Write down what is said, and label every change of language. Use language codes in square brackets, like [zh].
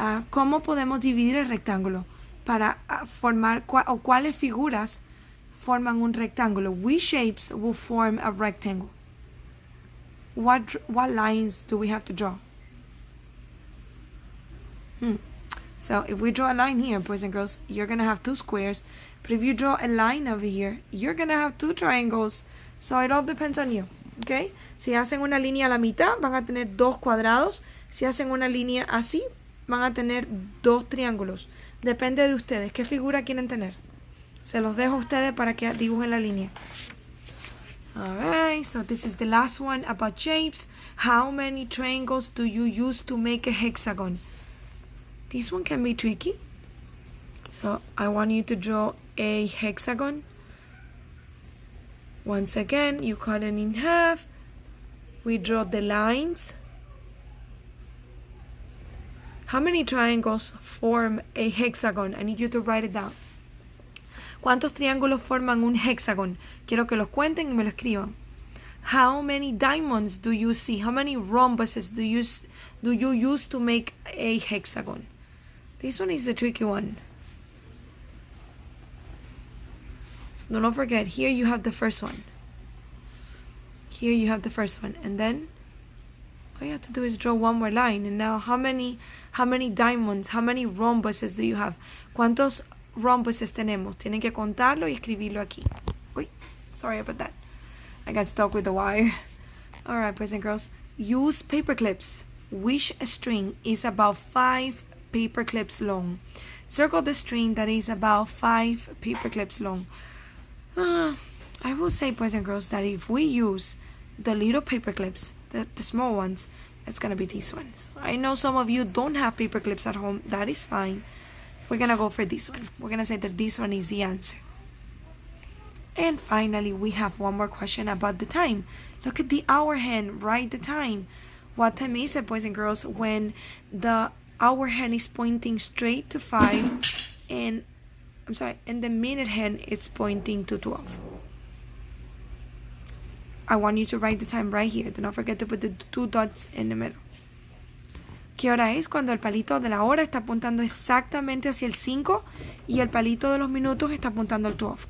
[es] ¿Cómo podemos dividir el rectángulo? Para formar, o cuáles figuras forman un rectángulo? [en] Which shapes will form a rectangle? What lines do we have to draw? So if we draw a line here, boys and girls, you're going to have 2 squares. But if you draw a line over here, you're going to have 2 triangles. So it all depends on you, okay? [es] Si hacen una línea a la mitad, van a tener 2 cuadrados. Si hacen una línea así, van a tener 2 triángulos. Depende de ustedes. ¿Qué figura quieren tener? Se los dejo a ustedes para que dibujen la línea. [en] Alright, so this is the last one about shapes. How many triangles do you use to make a hexagon? This one can be tricky. So I want you to draw a hexagon. Once again, you cut it in half. We draw the lines. How many triangles form a hexagon? I need you to write it down. [es] ¿Cuántos triángulos forman un hexagon? Quiero que los cuenten y me lo escriban. [en] How many diamonds do you see? How many rhombuses do you use to make a hexagon? This one is the tricky one. So don't forget, here you have the first one. Here you have the first one. And then all you have to do is draw one more line. And now how many diamonds, how many rhombuses do you have? [es] ¿Cuántos rhombuses tenemos? Tienen que contarlo y escribirlo aquí. [en] Uy, sorry about that. I got stuck with the wire. Alright, boys and girls. Use paper clips. Which string is about 5 paper clips long? Circle the string that is about 5 paper clips long. I will say, boys and girls, that if we use the little paper clips, the small ones, it's going to be these ones. I know some of you don't have paper clips at home. That is fine. We're going to go for this one. We're going to say that this one is the answer. And finally, we have one more question about the time. Look at the hour hand. Write the time. What time is it, boys and girls, when the hour hand is pointing straight to 5 and the minute hand is pointing to 12? I want you to write the time right here. Do not forget to put the 2 dots in the middle. [es] ¿Qué hora es? Cuando el palito de la hora está apuntando exactamente hacia el 5 y el palito de los minutos está apuntando al 12.